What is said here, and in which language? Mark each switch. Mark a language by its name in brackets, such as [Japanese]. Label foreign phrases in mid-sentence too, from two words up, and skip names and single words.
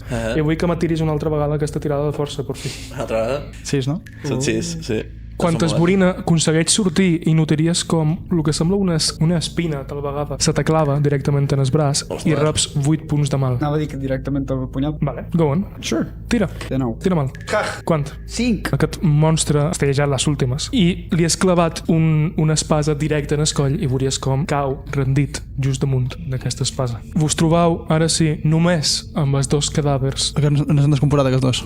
[Catalan] I vull que m'atiris una altra vegada aquesta tirada de força, per fi. Una altra vegada? 6, no? Són 6, sí. Quan t'esborina, aconsegueix sortir i notaries com el que sembla una espina, tal vegada. Se t'aclava directament en el braç i reps 8 punts de mal. Anava a dir que directament el punyal. Vale, [English] go on. Sure. [Catalan] Tira. De nou. Tira mal. Quant? 5. Aquest monstre està llejat les últimes. I li has clavat una espasa directa en el coll i veuries com cau rendit just damunt d'aquesta espasa. Vos trobau, ara sí, només amb els dos cadàvers. Aquests no s'han descomposat, aquests dos.